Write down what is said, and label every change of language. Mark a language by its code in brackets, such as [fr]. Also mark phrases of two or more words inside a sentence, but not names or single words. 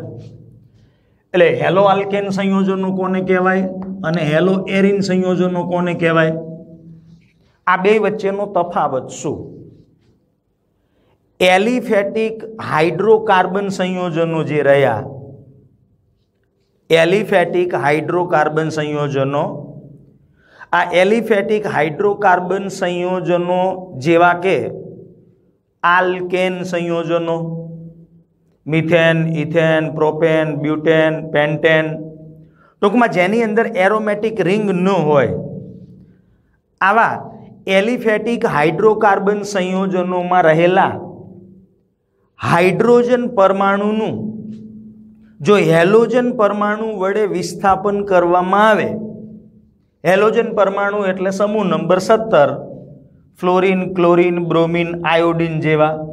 [gu] એટલે હેલો આલ્કેન સંયોજનો કોને કહેવાય અને હેલો એરિન સંયોજનો કોને કહેવાય, આ બે વચ્ચેનો તફાવત શું? [en] aliphatic hydrocarbon [gu] સંયોજનો જે રહ્યા, [en] aliphatic hydrocarbon [gu] સંયોજનો, આ [en] aliphatic hydrocarbon [gu] સંયોજનો જેવા કે આલ્કેન સંયોજનો, મીથેન, ઇથેન, પ્રોપેન, બ્યૂટેન, પેન્ટેન, ટૂંકમાં જેની अंदर [en] aromatic ring [gu] ન હોય આવા [en] aliphatic hydrocarbon [gu] સંયોજનો માં રહેલા હાઇડ્રોજન પરમાણુનું જો હેલોજન પરમાણુ વડે વિસ્થાપન કરવામાં આવે, હેલોજન પરમાણુ એટલે સમૂહ નંબર 17 ફ્લોરીન, ક્લોરીન, બ્રોમીન, આયોડીન જેવા